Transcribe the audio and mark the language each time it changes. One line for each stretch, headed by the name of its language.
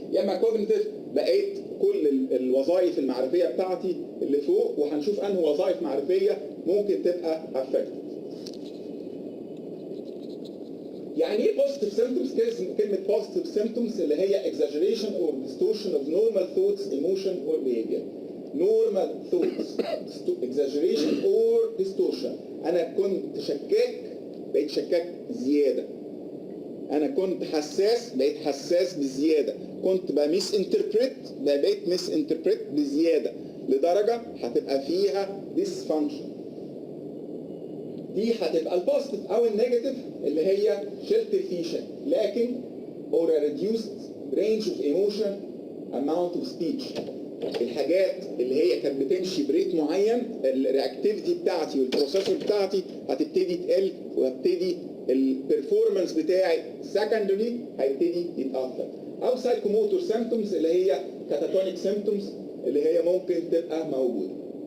Arabic: يا اما كوجنيتيف، بقيت كل الوظائف المعرفيه بتاعتي اللي فوق، وهنشوف انه وظائف معرفيه ممكن تبقى افكت. يعني ايه بوزيتيف سيمبتومز؟ كلمه بوزيتيف سيمبتومز اللي هي
English: exaggeration or distortion of normal thoughts, emotion or behavior. normal thoughts, exaggeration or distortion.
Arabic: انا كنت شكاك بقيت شكاك زياده. انا كنت حساس بقيت حساس بزياده. كنت بميس انتربريت بقيت ميس انتربريت بزياده، لدرجه هتبقى فيها dysfunction. دي هتبقى البوزيتيف. او النيجاتيف اللي هي شلت الفيشه لكن
English: or a reduced range of emotion amount of speech.
Arabic: الحاجات اللي هي كانت بتمشي بريت معين، الرياكتيفيتي بتاعتي والبروسيسور بتاعتي هتبتدي تقل، وهبتدي البرفورمانس بتاعي سكندري هيبتدي يتاثر. او سايكوموتور سيمبتومز اللي هي كاتاتونيك سيمبتومز اللي هي ممكن تبقى موجوده.